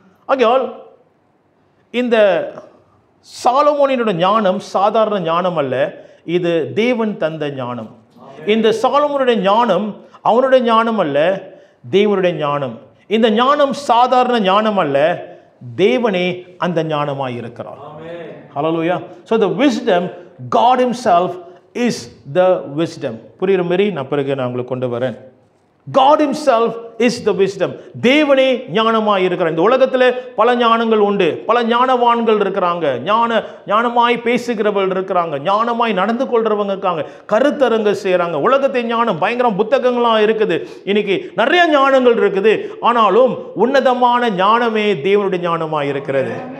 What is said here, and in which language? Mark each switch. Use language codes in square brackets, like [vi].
[ta] ஆகையால் இந்த சாலமோனினுடைய ஞானம் சாதாரண ஞானம் அல்ல, இது தேவன் தந்த ஞானம். இந்த சாலமோனுடைய ஞானம் அவனுடைய ஞானம் அல்ல, தேவனுடைய ஞானம். இந்த ஞானம் சாதாரண ஞானம் அல்ல, தேவனே அந்த ஞானமாய் இருக்கிறார். ஹல்லேலூயா. [en] So the wisdom, God himself is the wisdom. [ta] புரியுற மாதிரி நான் பிறகு நான் உங்களுக்கு கொண்டு வரேன். [en] God himself is the wisdom. [ta] தேவனே ஞானமாய் இருக்கிறார். இந்த உலகத்தில் பல ஞானங்கள் உண்டு, பல ஞானவான்கள் இருக்கிறாங்க, ஞானமாய் பேசுகிறவர்கள் இருக்கிறாங்க, ஞானமாய் நடந்து கொள்றவங்க இருக்காங்க, கருத்தரங்க செய்கிறாங்க. உலகத்தை ஞானம் பயங்கரம் புத்தகங்களாக இருக்குது, இன்னைக்கு நிறைய ஞானங்கள் இருக்குது. ஆனாலும் உன்னதமான ஞானமே தேவனுடைய ஞானமாய் இருக்கிறது.